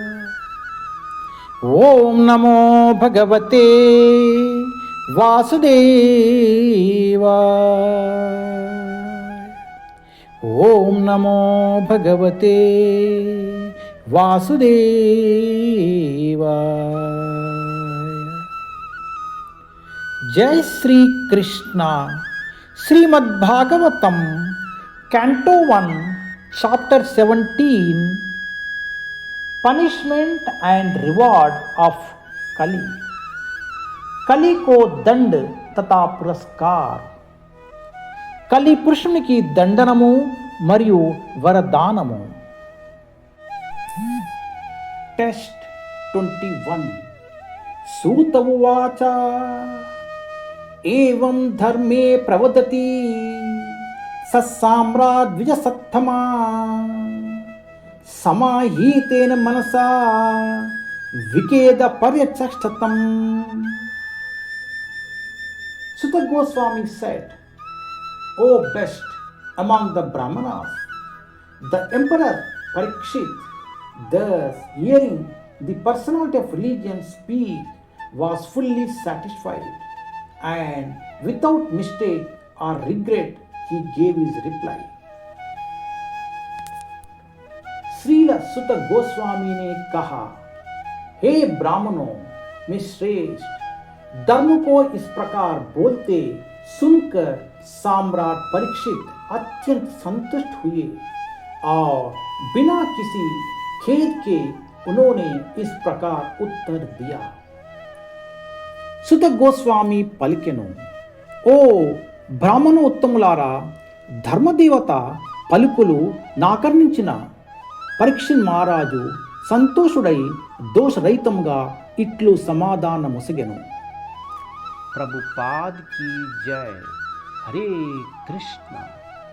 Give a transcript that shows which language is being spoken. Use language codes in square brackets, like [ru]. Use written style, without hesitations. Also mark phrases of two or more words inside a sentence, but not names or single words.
[sa] ओम नमो भगवते वासुदेवाय। ओम नमो भगवते वासुदेवाय। [hi] जय श्री कृष्ण। [en] Srimad Bhagavatam canto 1 chapter 17 punishment and reward of Kali. [hi] कली को दंड तथा पुरस्कार। [te] कली పురుషునికి దండనము మరియు వరదానము। टेस्ट 21। [sa] सूत उवाच एवं धर्मे प्रवदति सत्साम्राद्विजसत्तमा समाहीतेन मनसा विकेद पर्यचक्षतम्। [en] Sutta Goswami said, O best among the Brahmanas, the Emperor Parikshit, thus hearing the personality of religion speak, was fully satisfied, and without mistake or regret he gave his reply. [hi] श्रील सुत गोस्वामी ने कहा, हे ब्राह्मणों में श्रेष्ठ, धर्म को इस प्रकार बोलते सुनकर सम्राट परीक्षित अत्यंत संतुष्ट हुए और बिना किसी खेद के उन्होंने इस प्रकार उत्तर दिया। [te] సుత గోస్వామి పలికెను, ఓ బ్రాహ్మణోత్తములారా, ధర్మదేవత పలుకులు నాకర్ణించిన పరీక్షిత్ మహారాజు సంతోషుడై దోషరహితముగా ఇట్లు సమాధానమొసగెను। [hi] प्रभुपाद की जय। हरे कृष्ण।